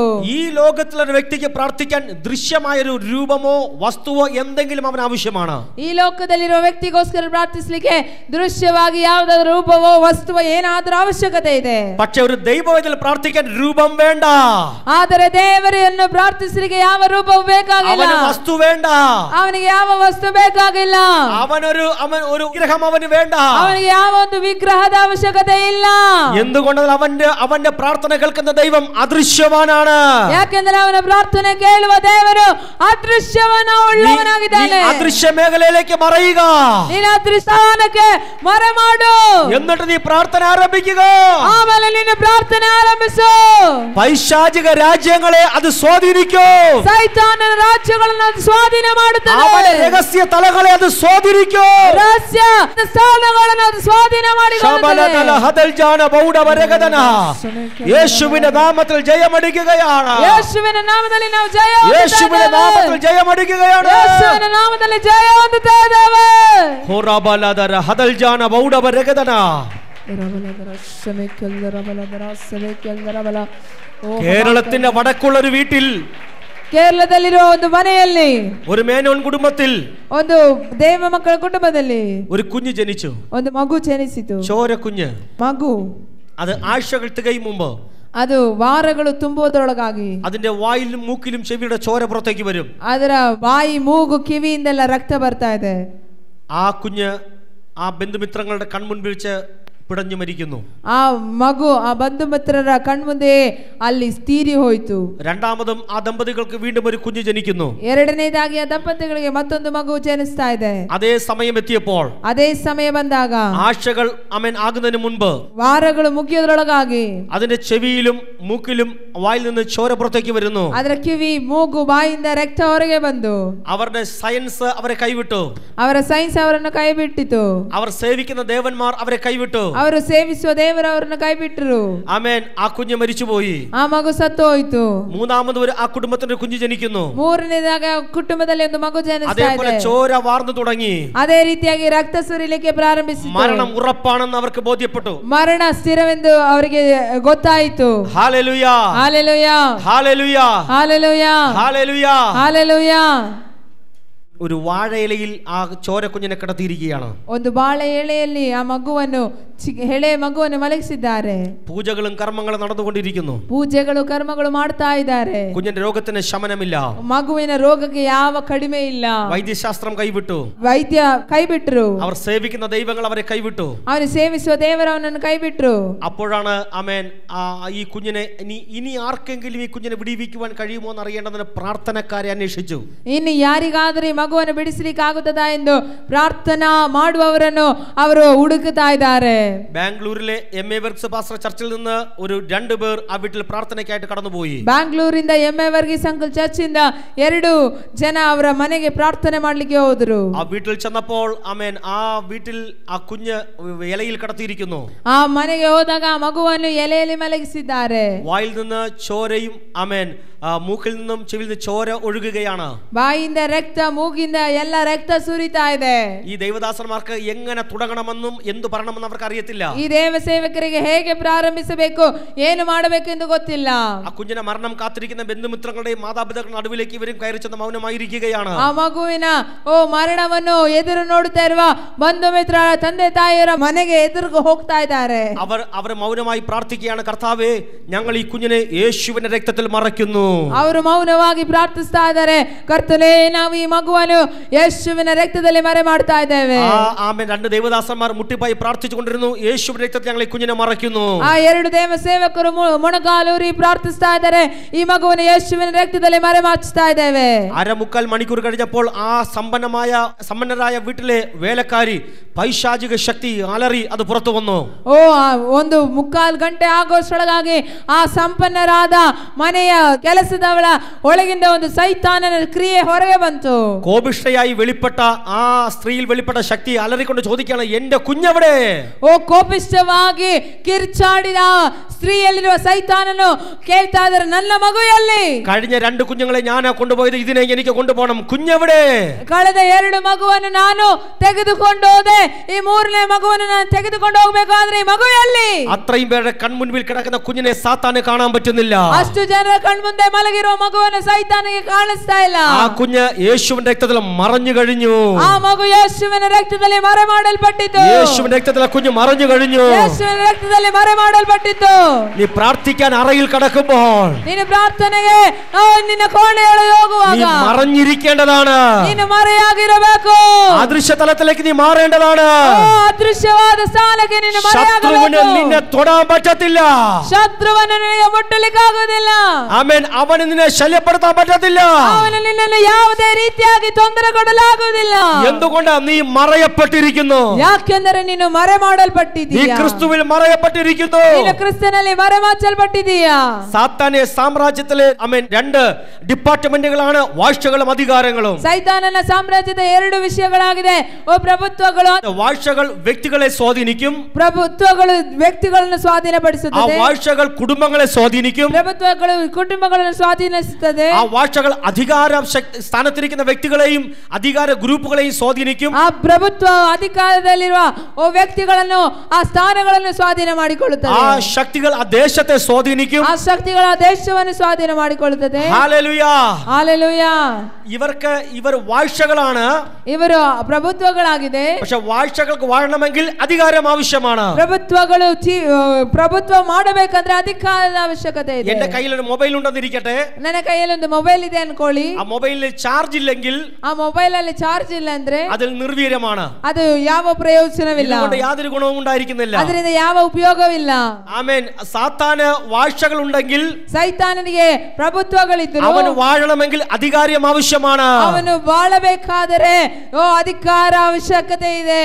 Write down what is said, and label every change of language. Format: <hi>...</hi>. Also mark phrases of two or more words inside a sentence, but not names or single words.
<ml>ഈ ലോകത്തിലൊരു വ്യക്തിക്ക് പ്രാർത്ഥിക്കാൻ ദൃശ്യമായൊരു രൂപമോ വസ്തുവോ എന്തെങ്കിലും അവന് ആവശ്യമാണ്.</ml> <kn>ಈ ಲೋಕದಲ್ಲಿರುವ ವ್ಯಕ್ತಿಗೋಸ್ಕರ ಪ್ರಾರ್ಥಿಸಲಿಕ್ಕೆ ದೃಶ್ಯವಾಗಿ ಯಾವುದಾದ್ರೂ ರೂಪವೋ ವಸ್ತು ಏನಾದ್ರೂ ಅವಶ್ಯಕತೆ ಇದೆ.</kn> <ml>പക്ഷേ ഒരു ദൈവവേദനയിൽ പ്രാർത്ഥിക്കാൻ രൂപം വേണ്ട.</ml> <kn>ಆದರೆ ದೇವರನ್ನು ಪ್ರಾರ್ಥಿಸಲಿಕ್ಕೆ ಯಾವ ರೂಪವೂ ಬೇಕಾಗಿಲ್ಲ.</kn> <ml>അവന വസ്തു വേണ്ട.</ml> <kn>ಅವನಿಗೆ ಯಾವ ವಸ್ತು ಬೇಕಾಗಿಲ್ಲ.</kn> <ml>അവൻ ഒരു വിഗ്രഹം അവന് വേണ്ട.</ml> <kn>ಅವನಿಗೆ ಯಾವ ಒಂದು ವಿಗ್ರಹದ ಅವಶ್ಯಕತೆ ಇಲ್ಲ.</kn> <ml>എന്തുകൊണ്ടെന്നാൽ അവന്റെ പ്രാർത്ഥന കേൾക്കുന്ന ദൈവം അദൃശ്യവാനാണ്.</ml> <kn>ಯಾಕೆಂದರೆ ಅವನ ಪ್ರಾರ್ಥನೆ ಕೇಳುವ ದೇವರು ಅದೃಶ್ಯವನ ಉಳ್ಳವನಾಗಿದ್ದಾನೆ.</kn> <ml>ಅದೃಶ್ಯ മേഖലയിലേക്ക് മറയുക.</ml> <kn>ನೀನು ಅದೃಶ್ಯಸ್ಥಾನಕ್ಕೆ ಮರೆಮಾಡು.</kn> <ml>എന്നിട്ട് നീ പ്രാർത്ഥന ആരംഭിക്കുക.</ml> <kn>ಆಮೇಲೆ ನೀನು ಪ್ರಾರ್ಥನೆ ಆರಂಭಿಸು.</kn> <ml>പൈശാചിക രാജ്യങ്ങളെ അത് സ്വാധീനിക്കും.</ml> <kn>ಸೈತಾನನ ರಾಜ್ಯಗಳನ್ನು ಅದು ಸ್ವಾಧೀನ ಮಾಡುತ್ತದೆ.</kn> <ml>അവന്റെ രഹസ്യ തലങ്ങളെ അത് സ്വാധീനിക്കും.</ml> <kn>ರಹಸ್ಯ ಸ್ಥಾನಗಳನ್ನು ಅದು ಸ್ವಾಧೀನ ಮಾಡಿಕೊಳ್ಳುತ್ತದೆ. ഹദൽജാന ബൗഡവരഗദന</kn> <ml>യേശുവിന്റെ നാമത്തിൽ ജയമടിക്കുകയാണ്.</ml> <kn>ಯೇಸುವಿನ ನಾಮದಲ್ಲಿ ನಾವು ಜಯ</kn> <ml>യേശുവിന്റെ നാമത്തിൽ ജയമടിക്കുകയാണ്.</ml> <kn>ಯೇಸುವಿನ ನಾಮದಲ್ಲಿ ಜಯ ಹೊಂದುತ್ತಾ ಇದ್ದೇವೆ. ಹೋರಾಬಲದರ ಹದಲ್ಜಾನ ಬೌಡವರಗದನ</kn> <ml>കേരളത്തിന്റെ വടക്കുള്ളൊരു വീട്ടിൽ</ml> <kn>ಕೇರಳದಲ್ಲಿರುವ ಒಂದು ಮನೆಯಲ್ಲಿ</kn> <ml>ഒരു മേനോൻ കുടുംബത്തിൽ</ml> <kn>ಒಂದು ದೇವ ಮಕ್ಕಳ ಕುಟುಂಬದಲ್ಲಿ</kn> <ml>ഒരു കുഞ്ഞ് ജനിച്ചു.</ml> <kn>ಒಂದು ಮಗು ಜನಿಸಿತು.</kn> <ml>ചോര കുഞ്ഞ്.</ml> <kn>ಮಗು</kn> <ml>അത് ആഴ്ചകൾ തികയും മുമ്പ്</ml> <kn>ಅದು ವಾರಗಳು ತುಂಬುವುದರೊಳಗಾಗಿ</kn> <ml>അതിന്റെ വായിലും മൂക്കിലും ചെവിയുടെ ചോര പുറത്തേക്ക് വരും.</ml> <kn>ಅದರ ಬಾಯಿ ಮೂಗು ಕಿವಿಯಿಂದೆಲ್ಲ ರಕ್ತ ಬರ್ತಾ ಇದೆ.</kn> <ml>ആ കുഞ്ഞ് ആ ബന്ധുമിത്രങ്ങളുടെ കൺമുൻപിൽ വെച്ച് പിടഞ്ഞു മരിക്കുന്നു.</ml> <kn>ಆ ಮಗು ಆ ಬಂಧು ಮಿತ್ರರ ಕಣ್ಮುಂದೆ ಅಲ್ಲಿ ತೀರಿ ಹೋಯಿತು.</kn> <ml>രണ്ടാമതും ആ ദമ്പതികൾക്ക് വീണ്ടും ഒരു കുഞ്ഞ് ജനിക്കുന്നു.</ml> <kn>ಎರಡನೇದಾಗಿ ಆ ದಂಪತಿಗಳಿಗೆ ಮತ್ತೊಂದು ಮಗು ಜನಿಸ್ತಾ ಇದೆ.</kn> <ml>അതേ സമയം എത്തിയപ്പോൾ,</ml> <kn>ಅದೇ ಸಮಯ ಬಂದಾಗ,</kn> <ml>ആഴ്ചകൾ ആകുന്നതിന് മുൻപ്,</ml> <kn>ವಾರಗಳು ಮುಗಿಯೋದ್ರೊಳಗಾಗಿ</kn> <ml>അതിന്റെ ചെവിയിലും മൂക്കിലും വായിൽ നിന്ന് ചോര പുറത്തേക്ക് വരുന്നു.</ml> <kn>ಅದರ ಕಿವಿ, ಮೂಗು, ಬಾಯಿಂದ ರಕ್ತ ಹೊರಗೆ ಬಂದು</kn> <ml>അവരുടെ സയൻസ് അവരെ കൈവിട്ടു.</ml> <kn>ಅವರ ಸೈನ್ಸ್ ಅವರನ್ನು ಕೈ ಬಿಟ್ಟಿತು.</kn> <ml>അവർ സേവിക്കുന്ന ദേവന്മാർ അവരെ കൈവിട്ടു.</ml> <kn>ಅವರು ಸೇವಿಸುವ ದೇವರು ಅವರನ್ನು ಕೈ ಬಿಟ್ಟರು.</kn> <ml>ആമേൻ. ആ കുഞ്ഞ് മരിച്ചുപോയി.</ml> <kn>ಆ ಮಗು ಸತ್ತು ಹೋಯಿತು.</kn> <ml>മൂന്നാമത് ആ കുടുംബത്തിന്റെ കുഞ്ഞ് ജനിക്കുന്നു.</ml> <kn>ಮೂರನೇದಾಗ ಕುಟುಂಬದಲ್ಲಿ ಒಂದು ಮಗು ಜನಿಸ್ತಾ</kn> <ml>അതേപോലെ</ml> <kn>ಇದೆ.</kn> <ml>ചോര വാർന്നു തുടങ്ങി.</ml> <kn>ಅದೇ ರೀತಿಯಾಗಿ ರಕ್ತ ಸುರಿಲಿಕ್ಕೆ ಪ್ರಾರಂಭಿಸಿತು.</kn> <ml>മരണം ഉറപ്പാണെന്ന് അവർക്ക് ബോധ്യപ്പെട്ടു.</ml> <kn>ಮರಣ ಸ್ಥಿರವೆಂದು ಅವರಿಗೆ ಗೊತ್ತಾಯಿತು.</kn> <ml>ഹല്ലേലൂയ,</ml> <kn>ಹಲ್ಲೆಲೂಯಾ,</kn> <ml>ഹല്ലേലൂയ,</ml> <kn>ಹಲ್ಲೆಲೂಯಾ,</kn> <ml>ഹല്ലേലൂയ.</ml> <kn>ಹಲ್ಲೆಲೂಯಾ.</kn> <ml>ഒരു വാഴയിലയിൽ ആ ചോര കുഞ്ഞിനെ കിടത്തിയിരിക്കുകയാണ്.</ml> <kn>ಒಂದು ಬಾಳೆ ಎಳೆಯಲ್ಲಿ ಆ ಮಗುವನ್ನು ಎಳೆ ಮಗುವನ್ನು ಮಲಗಿಸಿದ್ದಾರೆ.</kn> <ml>പൂജകളും കർമ്മങ്ങളും നടന്നുകൊണ്ടിരിക്കുന്നു.</ml> <kn>ಪೂಜೆಗಳು ಕರ್ಮಗಳು ಮಾಡ್ತಾ ಇದ್ದಾರೆ.</kn> <ml>കുഞ്ഞിന്റെ രോഗത്തിന് ശമനമില്ല.</ml> <kn>ಮಗುವಿನ ರೋಗಕ್ಕೆ ಯಾವ ಕಡಿಮೆ ಇಲ್ಲ.</kn> <ml>വൈദ്യശാസ്ത്രം കൈവിട്ടു.</ml> <kn>ವೈದ್ಯ ಕೈ ಬಿಟ್ರು.</kn> <ml>അവർ സേവിക്കുന്ന ദൈവങ്ങൾ അവരെ കൈവിട്ടു.</ml> <kn>ಅವನು ಸೇವಿಸುವ ದೇವರವನನ್ನು ಕೈ ಬಿಟ್ರು.</kn> <ml>അപ്പോഴാണ് ആമേൻ ഈ കുഞ്ഞിനെ ഇനി ആർക്കെങ്കിലും ഈ കുഞ്ഞിനെ വിടിവിക്കുവാൻ കഴിയുമോ എന്ന് അറിയേണ്ടതിന് പ്രാർത്ഥനക്കാരെ അന്വേഷിച്ചു.</ml> <kn>ಇನ್ನು ಯಾರಿಗಾದರೂ ಈ ಮಗುವನ್ನು ಬಿಡಿಸಲಿಕ್ಕೆ ಆಗುತ್ತದಾ ಎಂದು ಪ್ರಾರ್ಥನಾ ಮಾಡುವವರನ್ನು ಅವರು ಹುಡುಕುತ್ತಾ ಇದ್ದಾರೆ.</kn> <ml>ബാംഗ്ലൂരിലെ MA വർക്സ് പാസ്റ്റർ ചർച്ചിൽ നിന്ന് ഒരു 2 പേർ ആ വീട്ടിൽ പ്രാർത്ഥനയ്ക്കായിട്ട് കടന്നുപോയി.</ml> <kn>ಬ್ಯಾಂಗ್ಳೂರಿಂದ MA ವರ್ಗೀಸ್ ಅಂಕಲ್ ಚರ್ಚಿಂದ 2 ಜನ ಅವರ ಮನೆಗೆ ಪ್ರಾರ್ಥನೆ ಮಾಡಲಿಕ್ಕೆ ಹೋದರು.</kn> <ml>ആ വീട്ടിൽ ചെന്നപ്പോൾ ആമേൻ ആ വീട്ടിൽ ആ കുഞ്ഞ് ഇലയിൽ കിടത്തിയിരിക്കുന്നു.</ml> <kn>ಆ ಮನೆಗೆ ಹೋದಾಗ ಆ ಮಗುವನ್ನು ಎಲೆಯಲ್ಲಿ ಮಲಗಿಸಿದ್ದಾರೆ.</kn> <ml>വായിൽ നിന്ന് ചോരയും ആമേൻ മൂക്കിൽ നിന്നും ചെവിയിൽ നിന്ന് ചോര ഒഴുകുകയാണ്.</ml> <kn>ಬಾಯಿಂದ ರಕ್ತ, ಮೂಗಿಂದ ಎಲ್ಲ ರಕ್ತ ಸುರಿತಾ ಇದೆ.</kn> <ml>ഈ ദൈവദാസന്മാർക്ക് എങ്ങനെ തുടങ്ങണമെന്നും എന്തു പറയണമെന്നും അവർക്ക് അറിയത്തില്ല.</ml> <kn>ಈ ದೇವ ಸೇವಕರಿಗೆ ಹೇಗೆ ಪ್ರಾರಂಭಿಸಬೇಕು, ಏನು ಮಾಡಬೇಕು ಎಂದು ಗೊತ್ತಿಲ್ಲ.</kn> <ml>ആ കുഞ്ഞിനെ മരണം കാത്തിരിക്കുന്ന ബന്ധുമിത്രങ്ങളുടെയും മാതാപിതാക്കളുടെ നടുവിലേക്ക് ഇവരും കയറി ചെന്ന് മൗനമായിരിക്കുകയാണ്.</ml> <kn>ಆ ಮಗುವಿನ ಮರಣವನ್ನು ಎದುರು ನೋಡುತ್ತಾ ಇರುವ ಬಂಧು ಮಿತ್ರ, ತಂದೆ ತಾಯಿಯರ ಮನೆಗೆ ಎದುರು ಹೋಗ್ತಾ ಇದ್ದಾರೆ.</kn> <ml>അവർ മൗനമായി പ്രാർത്ഥിക്കുകയാണ്. കർത്താവേ, ഞങ്ങൾ ഈ കുഞ്ഞിനെ യേശുവിന്റെ രക്തത്തിൽ മറയ്ക്കുന്നു.</ml> <kn>ಅವರು ಮೌನವಾಗಿ ಪ್ರಾರ್ಥಿಸ್ತಾ ಇದ್ದಾರೆ. ಕರ್ತನೇ, ನಾವು ಈ ಮಗುವನ್ನು ಯೇಸುವಿನ ರಕ್ತದಲ್ಲಿ ಮರೆ ಮಾಡ್ತಾ ಇದ್ದೇವೆ.</kn> <ml>ആമേൻ. 2 ദേവദാസന്മാർ മുട്ടിപ്പായി പ്രാർത്ഥിച്ചുകൊണ്ടിരുന്നു. യേശുവിന്റെ രക്തത്തിൽ ഞങ്ങൾ ഈ കുഞ്ഞിനെ മറയ്ക്കുന്നു.</ml> <kn>ಆ 2 ದೇವ ಸೇವಕರು ಮೊಣಕಾಲೂರಿ ಪ್ರಾರ್ಥಿಸ್ತಾ ಇದ್ದಾರೆ. ಈ ಮಗುವನ್ನು ಯೇಸುವಿನ ರಕ್ತದಲ್ಲಿ ಮರೆ ಮಾಚ್ತಾ ಇದ್ದೇವೆ.</kn> <ml>1/4 മണിക്കൂർ കഴിഞ്ഞപ്പോൾ ആ സമ്പന്നരായ വീട്ടിലെ വേലക്കാരി പൈശാചിക ശക്തി അലറി അത് പുറത്തു വന്നു.</ml> <kn>1/4 ಗಂಟೆ ಆಗೋಷ್ಟೊಳಗಾಗಿ ಆ ಸಂಪನ್ನರಾದ ಮನೆಯ ಕೆಲಸದವಳ ಒಳಗಿಂದ ಒಂದು ಸೈತಾನನ ಕ್ರಿಯೆ ಹೊರಗೆ ಬಂತು.</kn> <ml>കോപിഷ്ഠയായി വെളിപ്പെട്ട ആ സ്ത്രീയിൽ വെളിപ്പെട്ട ശക്തി അലറിക്കൊണ്ട് ചോദിക്കുകയാണ്, എന്റെ കുഞ്ഞെവിടെ?</ml> <kn>ಕೋಪಿಷ್ಠವಾಗಿ ಕಿರ್ಚಾಡಿದ ಸ್ತ್ರೀಯಲ್ಲಿರುವ ಸೈತಾನನು ಕೇಳ್ತಾ ಇದ್ದಾರೆ, ನನ್ನ ಮಗು ಎಲ್ಲಿ?</kn> <ml>കഴിഞ്ഞ 2 കുഞ്ഞുങ്ങളെ ഞാനാ കൊണ്ടുപോയത്, ഇതിനെ എനിക്ക് കൊണ്ടുപോകണം. കുഞ്ഞെവിടെ?</ml> <kn>ಕಳೆದ 2 ಮಗುವನ್ನು ನಾನು ತೆಗೆದುಕೊಂಡು ಹೋದೆ, ಈ 3ನೇ ಮಗುವನ್ನು ನಾನು ತೆಗೆದುಕೊಂಡು ಹೋಗಬೇಕಾದ್ರೆ ಈ ಮಗು ಎಲ್ಲಿ?</kn> <ml>അത്രയും പേരുടെ കൺമുൻപിൽ കിടക്കുന്ന കുഞ്ഞിനെ സാത്താന് കാണാൻ പറ്റുന്നില്ല.</ml> <kn>ಅಷ್ಟು ಜನರ കൺമുಂದೆ ಮಲಗಿರುವ ಮಗುವನ್ನು ಸೈತಾನಿಗೆ ಕಾಣಿಸ್ತಾ ಇಲ್ಲ.</kn> <ml>ആ കുഞ്ഞ് യേശുവിന്റെ രക്തത്തിൽ മറഞ്ഞു കഴിഞ്ഞു.</ml> <kn>ಆ ಮಗು ಯೇಸುವಿನ ರಕ್ತದಲ್ಲಿ ಮರೆ ಮಾಡಲ್ಪಟ್ಟಿತು.</kn> <ml>യേശുവിന്റെ രക്തത്തിൽ ആ കുഞ്ഞ് മറഞ്ഞു കഴിഞ്ഞു.</ml> <kn>ಯೇಸುವಿನ ರಕ್ತದಲ್ಲಿ ಮರೆ ಮಾಡಲ್ಪಟ್ಟಿತು.</kn> <ml>നീ പ്രാർത്ഥിക്കാൻ അറയിൽ കിടക്കുമ്പോൾ,</ml> <kn>ನೀನು ಪ್ರಾರ್ಥನೆಗೆ ನಿನ್ನ ಕೋಣೆಯೊಳಗೆ ಹೋಗುವಾಗ</kn> <ml>നീ മറഞ്ഞിരിക്കേണ്ടതാണ്.</ml> <kn>ನೀನು ಮರೆಯಾಗಿರಬೇಕು.</kn> <ml>അദൃശ്യ തലത്തിലേക്ക് നീ മാറേണ്ടതാണ്.</ml> <kn>ಅದೃಶ್ಯವಾದ ಸ್ಥಾನಕ್ಕೆ ನೀನು</kn> <ml>ശത്രുവിന്</ml> <kn>ಮರೆಯಾಗಬೇಕು.</kn> <ml>നിന്നെ തൊടാൻ പറ്റത്തില്ല.</ml> <kn>ಶತ್ರುವನ್ನು ನಿನಗೆ ಮುಟ್ಟಲಿಕ್ಕೆ ಆಗುವುದಿಲ್ಲ.</kn> <ml>ആമേൻ. അവന് നിന്നെ ശല്യപ്പെടുത്താൻ പറ്റത്തില്ല.</ml> <kn>ಅವನು ನಿನ್ನನ್ನು ಯಾವುದೇ ರೀತಿಯಾಗಿ ತೊಂದರೆ ಕೊಡಲಾಗುವುದಿಲ್ಲ.</kn> <ml>എന്തുകൊണ്ട്? നീ മറയപ്പെട്ടിരിക്കുന്നു.</ml> <kn>ಯಾಕೆಂದರೆ ನೀನು ಮರೆ</kn> <ml>നീ</ml> <kn>ಮಾಡಲ್ಪಟ್ಟಿದ್ದೀಯ.</kn> <ml>ക്രിസ്തുവിൽ മറയപ്പെട്ടിരിക്കുന്നു.</ml> <kn>ನೀನು ಕ್ರಿಸ್ತನಲ್ಲಿ ಮರೆ ಮಾಚಲ್ಪಟ್ಟಿದ್ದೀಯ.</kn> <ml>സാത്താനെ സാമ്രാജ്യത്തിലെ ആമേൻ 2 ഡിപ്പാർട്ട്മെന്റുകളാണ് വാഴ്ചകളും അധികാരങ്ങളും.</ml> <kn>ಸೈತಾನನ ಸಾಮ್ರಾಜ್ಯದ 2 ವಿಷಯಗಳಾಗಿದೆ. ಪ್ರಭುತ್ವಗಳು.</kn> <ml>വാഴ്ചകൾ വ്യക്തികളെ സ്വാധീനിക്കും.</ml> <kn>ಪ್ರಭುತ್ವಗಳು ವ್ಯಕ್ತಿಗಳನ್ನು</kn> <ml>ആ</ml> <kn>ಸ್ವಾಧೀನಪಡಿಸುತ್ತದೆ.</kn> <ml>വാഴ്ചകൾ കുടുംബങ്ങളെ സ്വാധീനിക്കും.</ml> <kn>ಪ್ರಭುತ್ವಗಳು ಕುಟುಂಬಗಳನ್ನು ಸ್ವಾಧೀನಿಸುತ್ತದೆ.</kn> <ml>ആ വാഴ്ചകൾ അധികാര സ്ഥാനത്തിരിക്കുന്ന വ്യക്തികളെയും അധികാര ഗ്രൂപ്പുകളെയും സ്വാധീനിക്കും.</ml> <kn>ಆ ಪ್ರಭುತ್ವ ಅಧಿಕಾರದಲ್ಲಿರುವ ವ್ಯಕ್ತಿಗಳನ್ನು, ಆ ಸ್ಥಾನಗಳನ್ನು ಸ್ವಾಧೀನ ಮಾಡಿಕೊಳ್ಳುತ್ತದೆ.</kn> <ml>ആ ശക്തികൾ ആ ദേശത്തെ സ്വാധീനിക്കും.</ml> <kn>ಆ ಶಕ್ತಿಗಳ ದೇಶವನ್ನು ಸ್ವಾಧೀನ ಮಾಡಿಕೊಳ್ಳುತ್ತದೆ.</kn> <ml>ഹല്ലേലൂയ.</ml> <kn>ಹಾಲೆಲೂಯಾ.</kn> <ml>ഇവർ വാഴ്ചകളാണ്.</ml> <kn>ಇವರು ಪ್ರಭುತ್ವಗಳಾಗಿದೆ.</kn> <ml>പക്ഷെ വാഴ്ചകൾക്ക് വാഴണമെങ്കിൽ അധികാരം ആവശ്യമാണ്.</ml> <kn>ಪ್ರಭುತ್ವಗಳು ಪ್ರಭುತ್ವ ಮಾಡಬೇಕಂದ್ರೆ ಅಧಿಕಾರದ ಅವಶ್ಯಕತೆ ಇದೆ.</kn> <ml>എന്റെ കയ്യിൽ ഒരു മൊബൈൽ ഉണ്ടെന്നിരിക്കട്ടെ.</ml> <kn>ನನ್ನ ಕೈಯಲ್ಲಿ ಒಂದು ಮೊಬೈಲ್ ಇದೆ ಅನ್ಕೊಳ್ಳಿ.</kn> <ml>ആ മൊബൈലിൽ ചാർജ് ഇല്ലെങ്കിൽ</ml> <kn>ಆ ಮೊಬೈಲ್ ಅಲ್ಲಿ ಚಾರ್ಜ್ ಇಲ್ಲ ಅಂದ್ರೆ</kn> <ml>അതിൽ നിർവീര്യമാണ്.</ml> <kn>ಅದು ಯಾವ ಪ್ರಯೋಜನವಿಲ್ಲ, അതുകൊണ്ട് യാതൊരു ഗുണവും ഉണ്ടായിരിക്കുന്നില്ല. ಅದರಿಂದ ಯಾವ ಉಪಯೋಗವಿಲ್ಲ.</kn> <ml>ആമേൻ. സാത്താന് വാഴ്ചകൾ ഉണ്ടെങ്കിൽ,</ml> <kn>ಸೈತಾನನಿಗೆ ಪ್ರಭುತ್ವಗಳಿದ್ದರು,</kn> <ml>അവന് വാഴണമെങ്കിൽ അധികാരം ആവശ്യമാണ്.</ml> <kn>ಅವನು ಬಾಳಬೇಕಾದರೆ ಅಧಿಕಾರ ಅವಶ್ಯಕತೆ ಇದೆ.</kn>